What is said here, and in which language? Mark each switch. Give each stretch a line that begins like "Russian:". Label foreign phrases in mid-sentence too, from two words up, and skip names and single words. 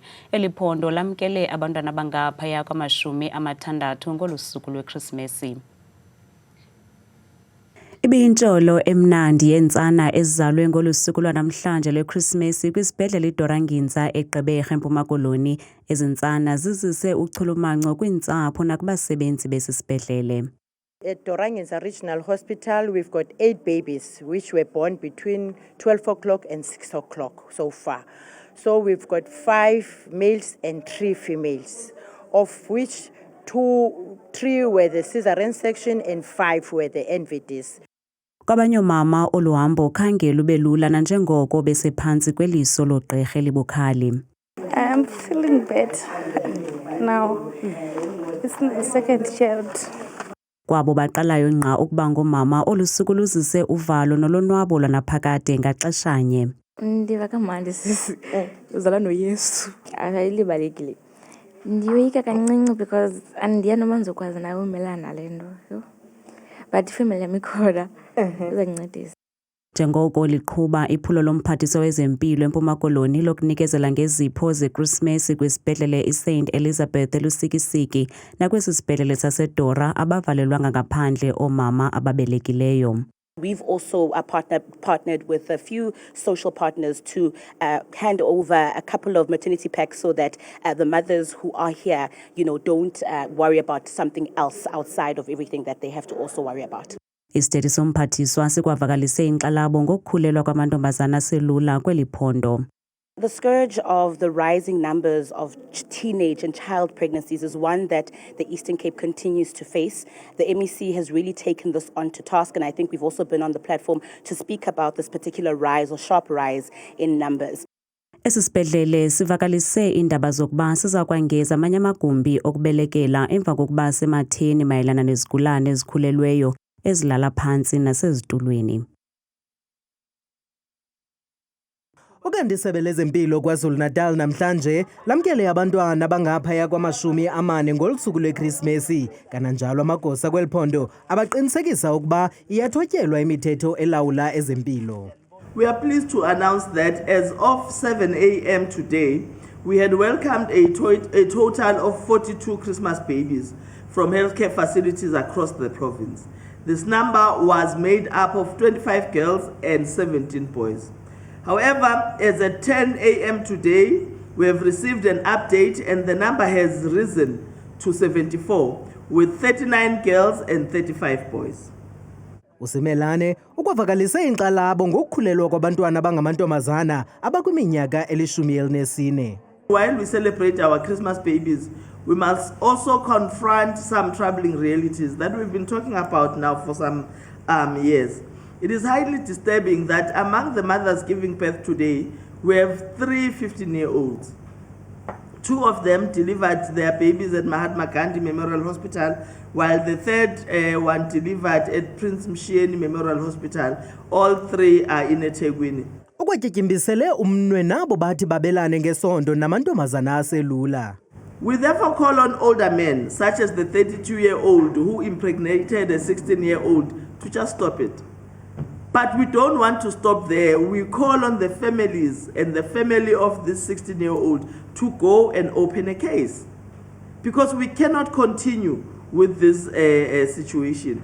Xhosa: Eli phondo lamkele abantwana abangaphaya kwama60 ngolu suku lweKrismesi. Ibiyintsholo emnandi yentsana ezizalwe ngolu suku lwanamhlanje lweKrismesi kwisibhedlele iDoranginza eGqeberha eMpuma Koloni. Ezintsana zizise uchulumanco kwintsapho nakubasebenzi besi sibhedlele.
English: At Doranginza Regional Hospital, we've got 8 babies which were born between 12 o'clock and 6 o'clock so far. So we've got 5 males and 3 females, of which 3 were the cesarean section and 5 were the NVDs.
Xhosa: Kwabanye mama oluhambo khange lube lula nanjengoko besephantsi kweliso logqirha elibukhali.
English: I'm feeling better now. It's my second child.
Xhosa: Kwabo baqalayo ngqa ukuba ngomama olusuku luzise uvalo nolonwabo lwanaphakade ngaxeshanye. Ndiva kamandi sisi uzala noYesu. Akayilibalekile. Ndiyoyika kancinci because andiya noma ndizokwazi nawe umelana nale nto. But ifamily yami ikhona izancedisa. Njengoko liqhuba iphulo lomphathiso wezempilo eMpuma Koloni lokunikezela ngezipho zeKrismesi kwisibhedlele iSt Elizabeth elusikisiki nakwesi sibhedlele saseDora abavalelwanga ngaphandle oomama ababelekileyo.
English: We've also partnered with a few social partners to hand over a couple of maternity packs so that the mothers who are here, don't worry about something else outside of everything that they have to also worry about.
Xhosa: Isithethe somphathiswa sikwavakalise inkxalabo ngokukhulelwa kwamantombazana aselula kweli phondo.
English: The scourge of the rising numbers of teenage and child pregnancies is one that the Eastern Cape continues to face. The MEC has really taken this on to task, and I think we've also been on the platform to speak about this particular rise or sharp rise in numbers.
Xhosa: Esi sibhedlele sivakalise indaba zokuba siza kwangeza amanye amagumbi okubelekela emva kokuba sematheni mayelana nezigulane ezikhulelweyo ezilala phantsi nasezitulweni. Ukanti isebe lezempilo KwaZulu Natal namhlanje lamkele abantwana abangaphaya kwama40 ngolusuku lweKrismesi. Kananjalo amagosa kweliphondo abaqinisekisa ukuba iyathotyelwa imithetho elawula ezempilo.
English: We are pleased to announce that as of 7 a.m. today, we had welcomed a total of 42 Christmas babies from healthcare facilities across the province. This number was made up of 25 girls and 17 boys. However, as at 10 a.m. today, we have received an update and the number has risen to 74, with 39 girls and 35 boys.
Xhosa: Usimelane ukwavalise inkxalabo ngokukhulelwa kwabantwana abangamantombazana abakwiminyaka eli14.
English: While we celebrate our Christmas babies, we must also confront some troubling realities that we've been talking about now for some years. It is highly disturbing that among the mothers giving birth today, we have 3 15-year-olds. 2 of them delivered their babies at Mahatma Gandhi Memorial Hospital, while the third one delivered at Prince Mshieni Memorial Hospital. All 3 are in eThekwini.
Xhosa: Ukwatyityimbiselwe umnwe nabo bathi babelane ngesondo namantombazana aselula.
English: We therefore call on older men, such as the 32-year-old who impregnated a 16-year-old, to just stop it. But we don't want to stop there. We call on the families and the family of this 16-year-old to go and open a case, because we cannot continue with this situation.